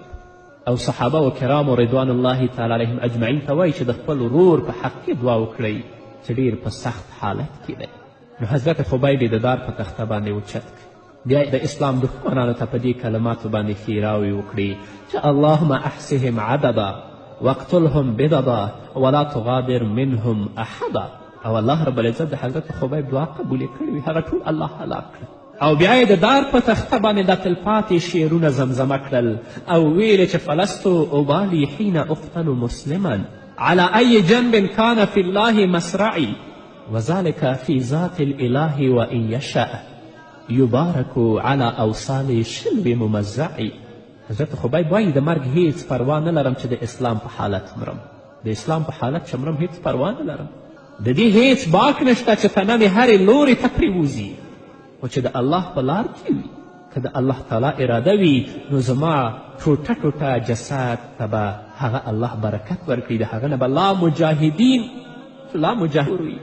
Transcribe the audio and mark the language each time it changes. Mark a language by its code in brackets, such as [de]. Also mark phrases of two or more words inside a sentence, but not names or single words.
[ps] او صحابه و کرامو [ar] رضوان الله تعالی علیهم اجمعین [ps] ته وایي چې د خپل ورور په حق کې دعا وکړئ چې ډېر په سخت حالت کې دی. نو حضرت خبیب یې د دار په تخته باندې اوچت کړ. بیا د اسلام دښمنانو ته په دې کلماتو باندې ښېراوې وکړي چې [ar] اللهم احصهم عددا واقتلهم بددا ولا تغادر منهم احدا. [ps] او الله رب العزت د حضرت خبیب دعا قبولې کړې وي هغه ټول الله هلاک کړل. او بیا یې د دار په تخته باندې دا تلپاتې شعرونه زمزمه کړل او ویلې چې [ar] فلست ابالي حین اقتل مسلما على أي جنب كان في الله مسرعي وذلك في ذات الإله وإن يشاء يبارك على أوصال شلو ممزعي. [ps] حضرت خبیب وایي د مرګ هیڅ پروا نه لرم چې د اسلام په حالت مرم. د اسلام په حالت چې مرم هیڅ پروا نه لرم. د دې هیڅ باک نشته چې تنه مې هرې لورې ته پرېوځي خو چې د الله په لار کې وي که د الله تعالی اراده وي نو زما ټوټه ټوټه جسد ته به هغه الله برکت ورکړي د هغه نه به لا مجاهدین وي.